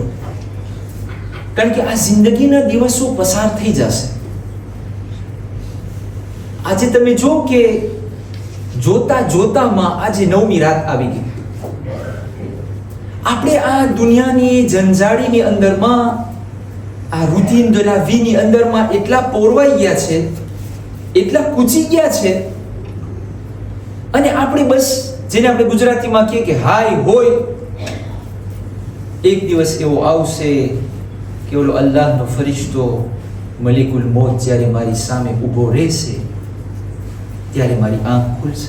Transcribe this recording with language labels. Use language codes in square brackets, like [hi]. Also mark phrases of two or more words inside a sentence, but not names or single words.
[gu] કારણ કે આ જિંદગીના દિવસો પસાર થઈ જશે. આજે તમે જો કે જોતા જોતામાં આજે 9મી રાત આવી ગઈ. આપણે આ દુનિયાની જંજાળીની અંદરમાં આ રૂટીન [fr] de la vie [gu] ની અંદરમાં એટલા પોરવાઈ ગયા છે, એટલા કૂચી ગયા છે, અને આપણે બસ જેને આપણે ગુજરાતીમાં કહીએ કે હાય હોય, એક દિવસ એવો આવશે કે ઓલો અલ્લાહનો ફરિશ્તો મલિકુલ મોત જ્યારે મારી સામે ઊભો રહેશે ત્યારે મારી આંખ ખુલશે.